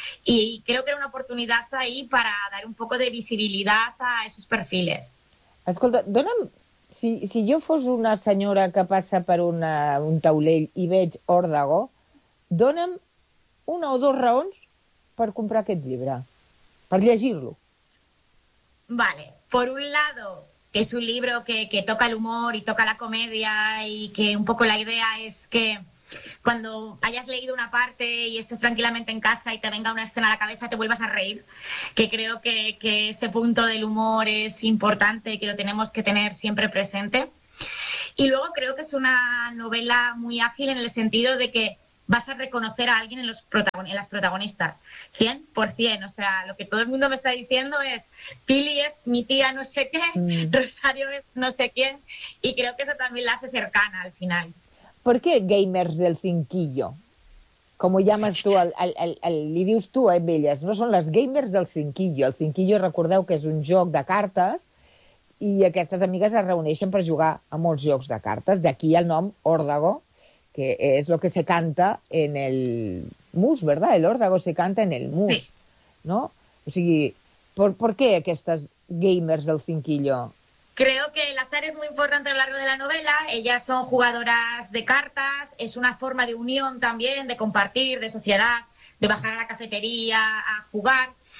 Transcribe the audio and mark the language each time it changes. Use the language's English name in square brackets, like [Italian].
[Spanish] Y creo que era una oportunidad ahí para dar un poco de visibilidad a esos perfiles. [Catalan] Escolta, dona'm, si jo fos una senyora que passa per un taulell i veig Òrdago, dona'm una o dos raons per comprar aquest llibre, per llegir-lo. [Spanish] Vale. Por un lado, que es un libro que toca el humor y toca la comedia y que un poco la idea es que cuando hayas leído una parte y estés tranquilamente en casa y te venga una escena a la cabeza, te vuelvas a reír. Que creo que ese punto del humor es importante y que lo tenemos que tener siempre presente. Y luego creo que es una novela muy ágil en el sentido de que vas a reconocer a alguien en las protagonistas, 100%. O sea, lo que todo el mundo me está diciendo es Pili es mi tía no sé qué, Rosario es no sé quién, y creo que eso también la hace cercana al final. ¿Por qué gamers del cinquillo? ¿Cómo llamas tú al [Catalan] li dius tu, [Spanish] belles? [Catalan] No, són les gamers del cinquillo. El cinquillo, recordeu que és un joc de cartes, i aquestes amigues es reuneixen per jugar a molts jocs de cartes. D'aquí el nom Òrdago, que és el que se canta en el mus, ¿verdad? [Spanish] El Òrdago se canta en el mus, sí. ¿No? [Catalan] O sigui, [Spanish] ¿por qué [Catalan] aquestes gamers del cinquillo? [Spanish] Creo que el azar es muy importante a lo largo de la novela. Ellas son jugadoras de cartas, es una forma de unión también, de compartir, de sociedad, de bajar a la cafetería a jugar.